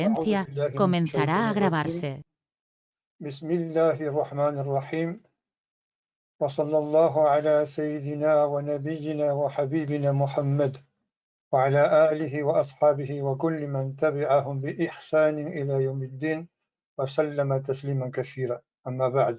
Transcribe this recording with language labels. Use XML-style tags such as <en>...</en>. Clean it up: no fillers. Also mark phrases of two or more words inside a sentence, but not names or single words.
<es>La conferencia comenzará a grabarse.</es> <ar>بسم الله الرحمن الرحيم. وصلى الله على سيدنا ونبينا وحبيبنا محمد وعلى آله وأصحابه وكل من تبعهم بإحسان إلى يوم الدين وسلم تسليما كثيرا. أما بعد.</ar>